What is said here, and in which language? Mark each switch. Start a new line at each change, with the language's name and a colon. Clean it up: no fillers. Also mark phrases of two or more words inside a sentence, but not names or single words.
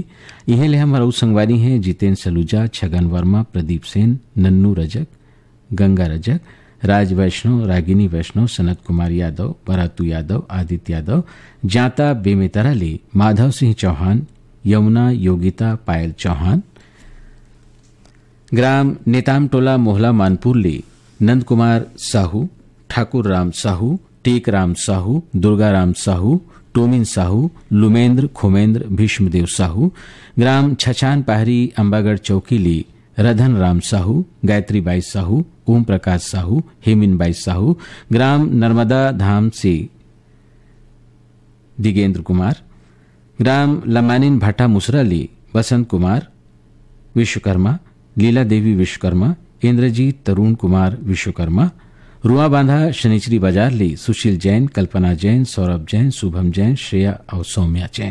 Chhattisgarhi: यह ले हमारा संगवारी हैं जितेंद्र सलूजा, छगन वर्मा, प्रदीप सेन, नन्नू रजक, गंगा रजक, राज वैष्णव, रागिनी वैष्णव, सनत कुमार यादव, बरातू यादव, आदित्य यादव। जाता बेमितराले माधव सिंह चौहान, यमुना, योगिता, पायल चौहान। ग्राम नेतामटोला मोहला मानपुरले नंद कुमार साहू, ठाकुर राम साहू, टेक राम साहू, दुर्गा राम साहू, टोमिन साहू, लुमेंद्र, खोमेंद्र, भीष्मदेव साहू। ग्राम छछान पहाड़ी अंबागढ़ चौकीली रधन राम साहू, गायत्री बाई साहू, ओम प्रकाश साहू, हेमिन बाई साहू। ग्राम नर्मदा धाम से दिगेंद्र कुमार। ग्राम लमानिन भाटा मुसराली बसंत कुमार विश्वकर्मा, लीला देवी विश्वकर्मा, इंद्रजीत तरुण कुमार विश्वकर्मा। रुआ बांधा शनिचरी बाजार ली सुशील जैन, कल्पना जैन, सौरभ जैन, शुभम जैन, श्रेया और सौम्या जैन।